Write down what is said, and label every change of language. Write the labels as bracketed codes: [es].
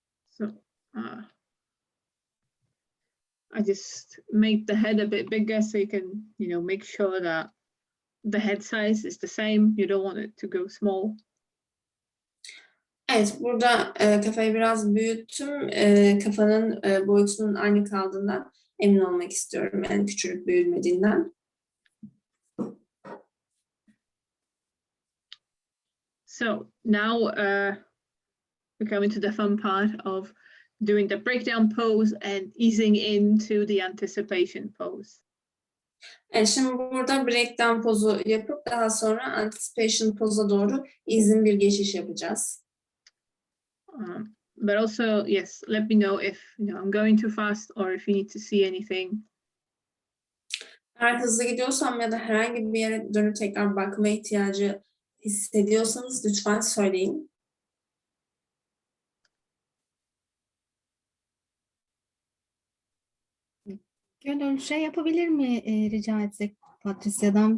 [en] So I just make the head a bit bigger so you can, make sure that the head size is the same. You don't want it to go small. [tr] Evet, burada kafayı biraz büyüttüm. Kafanın boyutunun aynı kaldığından emin olmak istiyorum. Yani küçülüp büyümediğinden. [en] So now we're coming to the fun part of doing the breakdown pose and easing into the anticipation pose. [tr] Evet, şimdi burada breakdown pozu yapıp daha sonra anticipation poza doğru izin bir geçiş yapacağız. [en] But also, yes, let me know if I'm going too fast or if you need to see anything. [tr] Eğer hızlı gidiyorsam ya da herhangi bir yere dönüp tekrar bakma ihtiyacı hissediyorsanız lütfen söyleyin. Gönül yapabilir mi rica etsek Patrycya'dan?